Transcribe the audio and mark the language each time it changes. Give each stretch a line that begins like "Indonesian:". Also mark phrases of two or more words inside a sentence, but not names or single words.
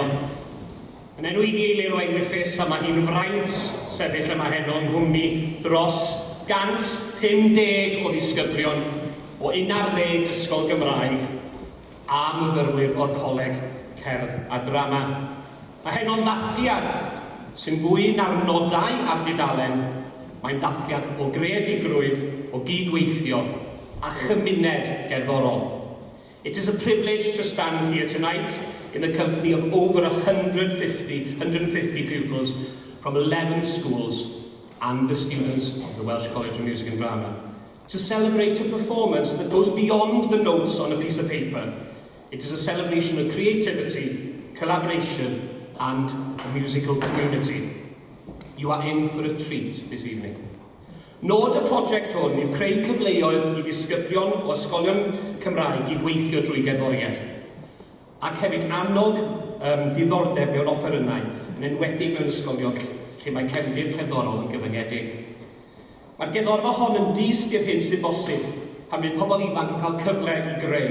Welsh: Yn enw I Eilir o Griffiths, a mae hi'n fraint sefyll yma heno yng nghwmni dros 150 o ddisgyblion o 11 ysgol Gymraeg a myfyrwyr o'r Coleg Cerdd a Drama. Mae heno'n ddathliad sy'n fwy na'r nodau ar dudalen. Mae'n dathliad o greadigrwydd, o gydweithio a chymuned gerddorol.
English: It is a privilege to stand here tonight in the company of over 150 pupils from 11 schools and the students of the Welsh College of Music and Drama to celebrate a performance that goes beyond the notes on a piece of paper. It is a celebration of creativity, collaboration and a musical community. You are in for a treat this evening.
Welsh: Nod y prosiect hwn yw creu cyfleoedd I ddisgyblion o ysgolion Cymraeg I weithio drwy gerddoriaeth. Ac hefyd annog diddordeb mewn offerynnau, yn enwedig mewn ysgolion lle mae cefndir cerddorol yn gyfyngedig. Mae'r gerddorfa hon yn dyst i'r hyn sy'n bosib pan fydd pobl ifanc yn cael cyfle I greu.